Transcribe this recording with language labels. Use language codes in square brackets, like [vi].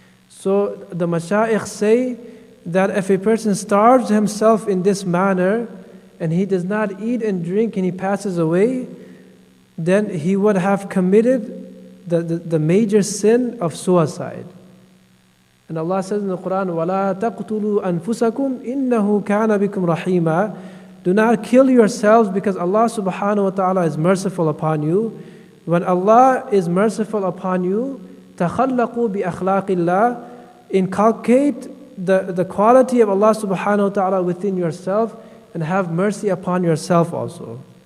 [en] So the mashayikh say that if a person starves himself in this manner and he does not eat and drink and he passes away, then he would have committed the major sin of suicide. And Allah says in the Quran, [ar] وَلَا تَقْتُلُوا أَنفُسَكُمْ إِنَّهُ كَانَ بِكُمْ رَحِيمًا. [en] Do not kill yourselves because Allah subhanahu wa ta'ala is merciful upon you. When Allah is merciful upon you, [ar] تَخَلَّقُوا بِأَخْلَاقِ اللَّهِ, [en] inculcate the quality of Allah subhanahu wa ta'ala within yourself and have mercy upon yourself also.